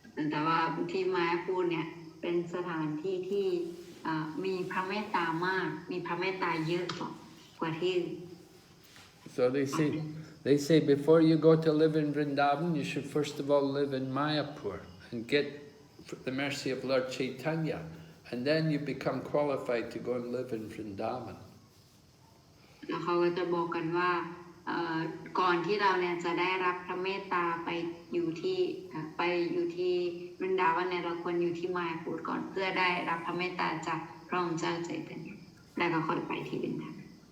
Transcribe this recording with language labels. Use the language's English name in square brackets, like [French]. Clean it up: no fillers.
[Thai] แต่ว่าที่มายาปูเนี่ยเป็นสถานที่ที่มีพระเมตตามากมีพระเมตตาเยอะกว่าที่ [English] So they say before you go to live in Vṛndāvana, you should first of all live in Mayapur and get the mercy of Lord Chaitanya, and then you become qualified to go and live in Vṛndāvana. [Thai] แล้วเขาก็จะบอกกันว่าก่อนที่เราเนี่ยจะได้รับพระเมตตาไปอยู่ที่วรินดาวันเนี่ยเราควรอยู่ที่มายาปูก่อนเพื่อได้รับพระเมตตาจากพระองค์เจ้าใจตัญญาแล้วก็ค่อยไปที่วรินดาวัน